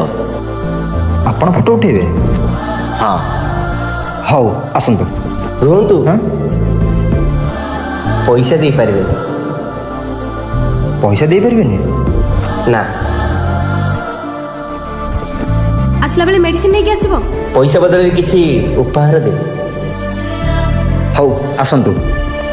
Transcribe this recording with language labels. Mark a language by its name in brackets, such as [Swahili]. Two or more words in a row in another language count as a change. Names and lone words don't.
[Odia] ଆପଣ ଫଟୋ ଉଠେବେ हाँ ହୋ ଆସନ୍ତୁ रुहतु हां ପଇସା ଦେ ପାରେ ପଇସା ଦେ ପରବେନି ना ଆସିଲା ବେଳେ ମେଡିସିନ ନେଇକି ଆସିବ ପଇସା ବଦଳ କିସି ଉପହାର ଦେ ହୋ ଆସନ୍ତୁ